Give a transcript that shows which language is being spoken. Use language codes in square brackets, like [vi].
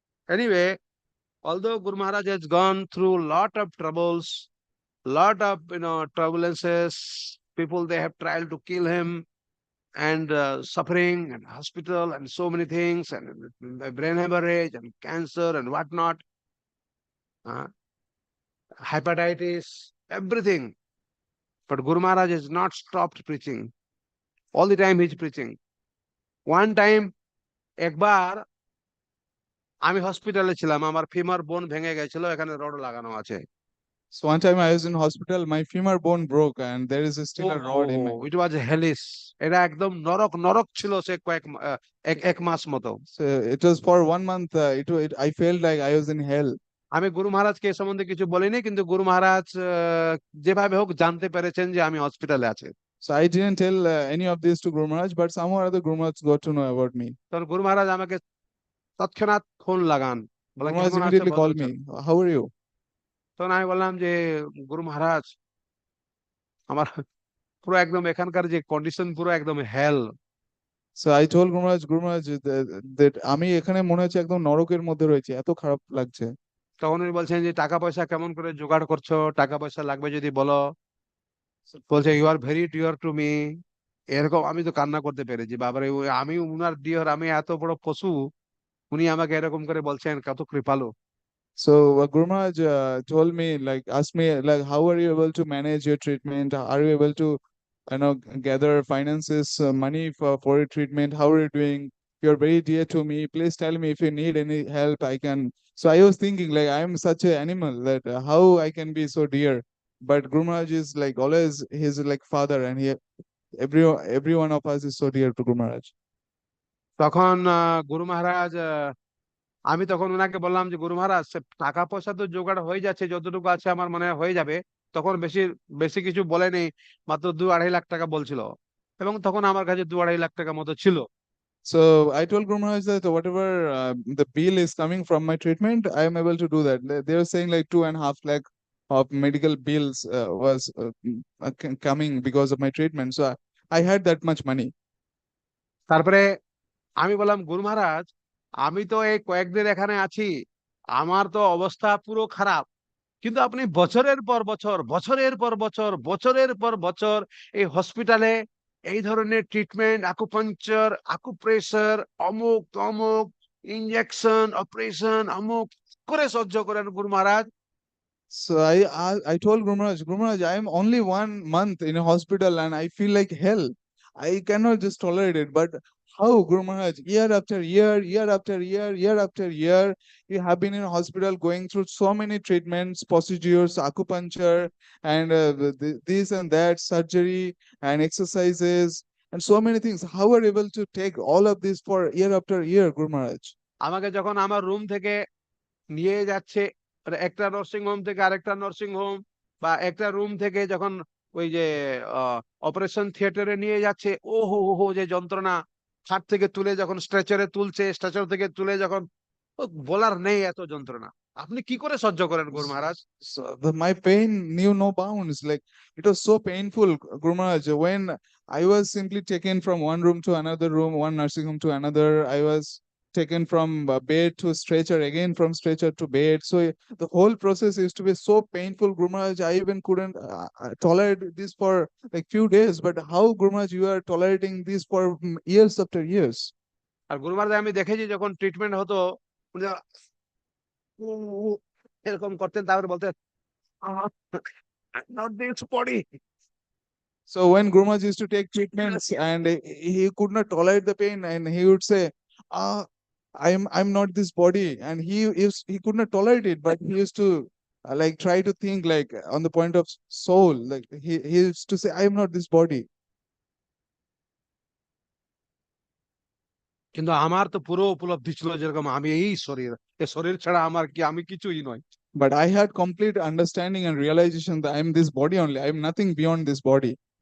[en] Anyway, although Guru Maharaj has gone through lot of troubles, lot of turbulences, people they have tried to kill him, and suffering and hospital and so many things, and brain hemorrhage and cancer and whatnot, uh, hepatitis, everything. But Guru Maharaj has not stopped preaching. All the time he's preaching. One time, [bn] একবার আমি হসপিটালে ছিলাম, আমার femur বোন ভেঙে গেছিল, এখানে rod লাগানো আছে। [en] So one time I was in hospital, my femur bone broke, and there is still a rod in my. It was hellish. [bn] এটা একদম নরক নরক ছিল সে এক মাস মতো। [en] So it was for 1 month. I felt like I was in hell. [bn] আমি গুরু মহারাজকে এ সম্বন্ধে কিছু বলিনি, কিন্তু গুরু মহারাজ যেভাবে হোক জানতে পেরেছেন যে আমি হসপিটালে আছি। [en] So I didn't tell any of this to Guru Maharaj, but somehow or other Guru Maharaj got to know about me. [bn] তখন গুরু মহারাজ আমাকে তৎক্ষণাৎ ফোন লাগান, বলে [en] Guru Maharaj [bn] কেমন আছো [en] immediately [bn] বলো। [en] called me. How are you? [bn] তখন আমি বললাম যে গুরু মহারাজ, আমার পুরো একদম এখানকার যে কন্ডিশন পুরো একদম হেল। [en] So I told Guru Maharaj that [bn] আমি এখানে মনে হচ্ছে একদম নরকের মধ্যে রয়েছে, এত খারাপ লাগছে। তখন উনি বলছেন যে টাকা পয়সা কেমন করে জোগাড় করছো, টাকা পয়সা লাগবে যদি বলো। বলছে [en] You are very dear to me. [bn] এরকম আমি তো কান্না করতে পেরেছি, বাবারে আমি উনার ডিয়ার, আমি এত বড় পশু, উনি আমাকে এরকম করে বলছেন, কত কৃপালু। [en] So Guru Maharaj told me, like, asked me, like, how are you able to manage your treatment? Are you able to, gather finances, money for your treatment? How are you doing? You're very dear to me. Please tell me if you need any help. I can. So I was thinking, like, I am such an animal that how I can be so dear. But Guru Maharaj is like always, he's like father, and every one of us is so dear to Guru Maharaj. [bn] তখন গুরু মহারাজ, আমি তখন ওনাকে বললাম যে গুরু মহারাজ টাকা পয়সা তো জোগাড় হয়ে যাচ্ছে, যতটুকু আছে আমার মনে হয় হয়ে যাবে। তখন বেশি বেশি কিছু বলেনি, মাত্র 2-2.5 লাখ টাকা বলছিল। এবং তখন আমার কাছে 2-2.5 লাখ টাকা মতো ছিল। [en] So I told Guru Maharaj that whatever the bill is coming from my treatment, I am able to do that. They were saying like 2.5 lakh of medical bills was coming because of my treatment. So I had that much money. [bn] তারপরে আমি বললাম, গুরু মহারাজ, আমি তো এই কয়েকদিন এখানে আছি, আমার তো অবস্থা পুরো খারাপ, কিন্তু আপনি বছরের পর বছর, বছরের পর বছর, বছরের পর বছর এই হসপিটালে এই ধরনের ট্রিটমেন্ট, আকুপাঞ্চার, আকুপ্রেশার, অমুক তমুক, ইনজেকশন, অপারেশন, অমুক করে সহ্য করেন গুরু মহারাজ। [en] So I told Guru Maharaj, I am only 1 month in a hospital and I feel like hell. I cannot just tolerate it. But how, Guru Maharaj? Year after year, year after year, year after year, you have been in a hospital going through so many treatments, procedures, acupuncture, and this and that, surgery and exercises, and so many things. How are you able to take all of this for year after year, Guru Maharaj? [bn] আমাকে যখন আমার room থেকে নিয়ে যাচ্ছে, মানে একটা nursing home থেকে আরেকটা নার্সিং হোম, বা একটা রুম থেকে যখন ওই যে অপারেশন থিয়েটারে নিয়ে যাচ্ছে, ও হো হো হো যে যন্ত্রণা, খাট থেকে তুলে যখন স্ট্রেচারে তুলছে, স্ট্রেচার থেকে তুলে যখন, ও বলার নেই এত যন্ত্রণা। আপনি কি করে সহ্য করেন গুরু মহারাজ? [en] So my pain knew no bounds. Like it was so painful, Guru Maharaj. When I was simply taken from one room to another room, one nursing home to another, I was taken from bed to stretcher, again from stretcher to bed. So the whole process used to be so painful, Guru Maharaj. I even couldn't tolerate this for like few days. But how, Guru Maharaj, you are tolerating this for years after years? [bn] আর গুরু মহারাজ আমি দেখেছি যখন treatment হতো, উনি উ উ এরকম করতেন, তারপরে বলতেন, [en] Not this body. So when Guru Maharaj used to take treatments and he could not tolerate the pain, and he would say, "Ah, I'm not this body," and he could not tolerate it, but he used to like try to think like on the point of soul, like he used to say, "I am not this body." [bn] কিন্তু আমার তো পুরো উপলব্ধি ছিল যেরকম আমি এই শরীর, এই শরীর ছাড়া আমার কি, আমি কিছুই নই। [en] But I had complete understanding and realization that I am this body only. I am nothing beyond this body.